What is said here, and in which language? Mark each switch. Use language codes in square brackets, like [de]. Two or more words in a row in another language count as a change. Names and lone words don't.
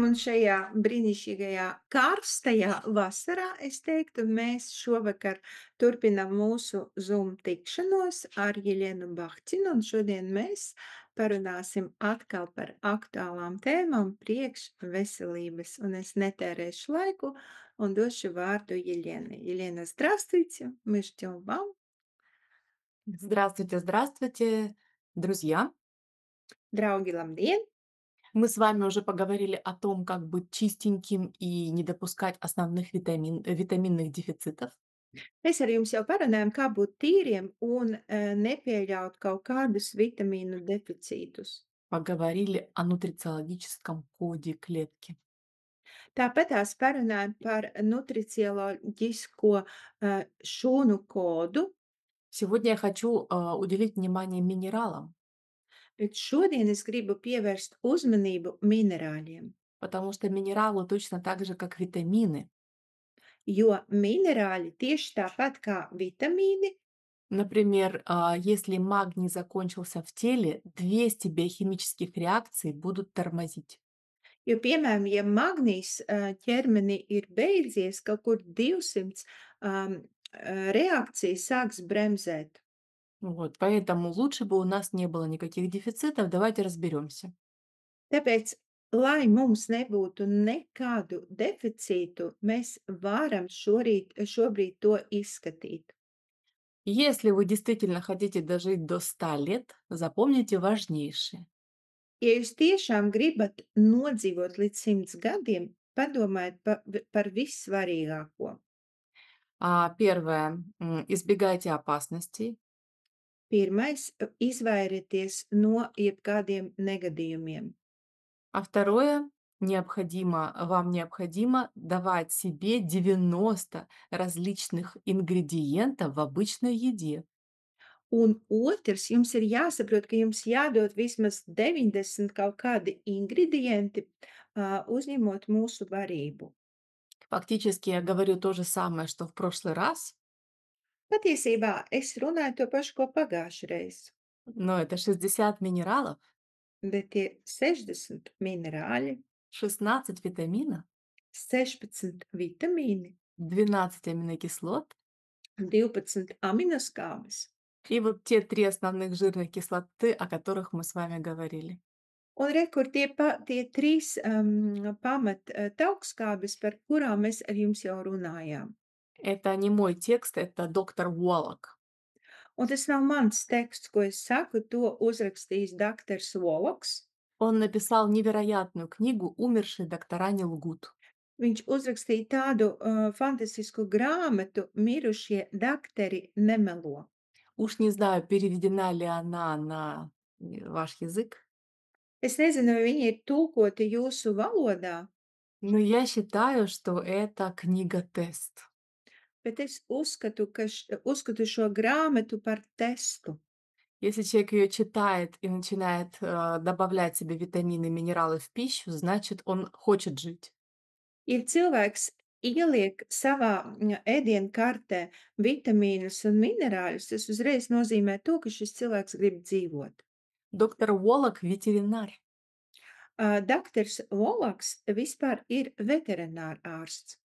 [lv] Un šajā brīnišķīgajā karstajā vasarā, es teiktu, mēs šovakar turpinām mūsu Zoom tikšanos ar Jeļenu Bahcinu, un šodien mēs parunāsim atkal par aktuālām tēmām priekš veselības. Un es netērēšu laiku un došu vārdu Елене. [ru] Елена, здравствуйте! Мы ждем вам. Здравствуйте, здравствуйте, друзья! [lv] Draugi, labdien! [ru] Мы с вами уже поговорили о том, как быть чистеньким и не допускать основных витаминных дефицитов. [lv] Mēs ar jums jau parunājām, kā būt tīriem un nepieļaut kaut kādus vitamīnu deficītus. [ru] Поговорили о нутрициологическом коде клетки. [lv] Tāpatās parunājam par nutricioloģisko šūnu kodu, [ru] Сегодня я хочу уделить внимание минералам, [lv] bet šodien es gribu pievērst uzmanību minerāļiem, [ru] потому что минералы точно так же, как витамины. [lv] jo minerāļi tieši tāpat kā vitamīni. [ru] Например, если магний закончился в теле, 200 биохимических реакций будут тормозить. [lv] Jo, piemēram, ja magnijs ķermenī ir beidzies, kaut kur 200 reakcijas sāks bremzēt. [ru] Вот, поэтому лучше бы у нас не было никаких дефицитов. Давайте разберемся. [lv] Tāpēc, lai mums nebūtu nekādu deficītu, mēs varam šobrīd to izskatīt. [ru] Если вы действительно хотите дожить до 100 лет, запомните важнейшее. [lv] Ja jūs tiešām gribat nodzīvot līdz 100 gadiem, padomājiet par vissvarīgāko. [ru] Первое. Избегайте опасностей. [lv] Pirmais, izvairieties no jebkādiem negadījumiem. [ru] Второе. Вам необходимо давать себе 90 различных ингредиентов в обычной еде. [lv] Un otrs, jums ir jāsaprot, ka jums jādod vismaz 90 kaut kādi ingredienti, uzņemot mūsu barību. [ru] Фактически я говорю то же самое, что в прошлый раз, [lv] Patiesībā es runāju to pašu, ko pagājušajā reizē, [ru] но это 60 минералов, [lv] bet tie 60 minerāļi, [ru] 16 витаминов, [lv] 16 vitamīni, [ru] 12 аминокислот [lv] 12 aminoskābes. [ru] и вот те 3 основных жирных кислоты, о которых мы с вами говорили. [lv] Un re, kur tie trīs pamat taukskābes, par kurām mēs ar jums jau runājām. [ru] Это не mой текст, это доктор Уоллок. [lv] Un tas nav mans teksts, ko es saku, to uzrakstījis doktors Voloks. [ru] Он написал невероятную книгу «Умершие доктора не лгут». [lv] Viņš uzrakstīja tādu fantastisku grāmatu Mirušie dakteri nemelo. [ru] Уж не знаю, переведена ли она на ваш язык, [lv] Es nezinu, vai viņi ir tulkoti jūsu valodā, [ru] но я считаю, что это книга-тест. [lv] bet es uzskatu šo grāmatu par testu. [ru] Если человек ее читает и начинает добавлять себе витамины, минералы в пищу, значит, он хочет жить. [lv] Ir cilvēks ieliek savā ēdienu kartē vitamīnus un minerāļus, tas uzreiz nozīmē to, ka šis cilvēks grib dzīvot. [ru] Доктор Уоллок– ветеринар. [lv] Doktors Volaks vispār ir veterinārārsts,